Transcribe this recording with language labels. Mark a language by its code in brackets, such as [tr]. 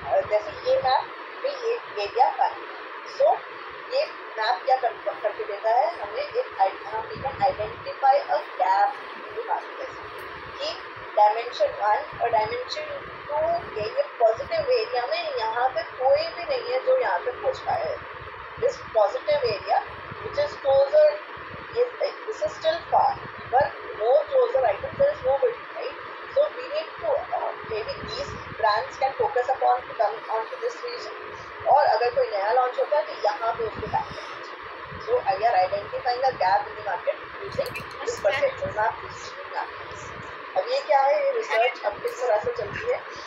[hi] जैसे ये मैप में ये एरिया का है, सो ये मैप क्या करके देता है हमें, हम [en] can identify a gap in the market [hi] कि डायमेंशन 1 और डायमेंशन 2 ये पॉजिटिव एरिया में यहाँ पे कोई भी नहीं है जो यहाँ पे पहुँच पाया है. [en] This positive area which is closer, this is still far, but more closer items there is nobody, right? So we need to maybe these brands can focus upon to come onto this region, [hi] और अगर कोई नया launch होता है तो यहाँ पे उसको बैक करना चाहिए. [en] So we are identifying the gap in the market using this perceptual map, positioning map. [hi] अब ये क्या है, ये रिसर्च अब किस तरह से चलती है.